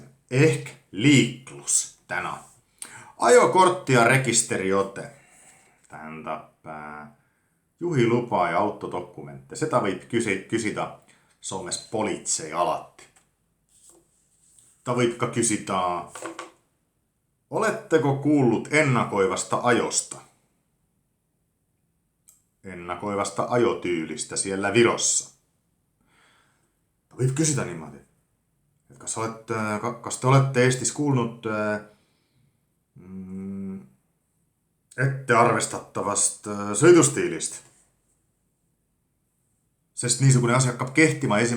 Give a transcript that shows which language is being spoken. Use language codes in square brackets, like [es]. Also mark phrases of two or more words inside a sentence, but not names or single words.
[et] Ehk liiklus täna. [fi] Ajokort ja registeriote. [et] Tähendab juhiluba ja autodokumente. Seda võib küsida Soomes politsei alati. Ta võib ka küsida, [fi] oletteko kuullut ennakoivasta ajosta? Ennakoivasta ajotyylistä siellä Virossa. [et] Ta võib küsida niimoodi, et kas te olette Eestis kuulnud ettearvestattavast sõidustiilist? Sest niisugune asi hakkab kehtima 1.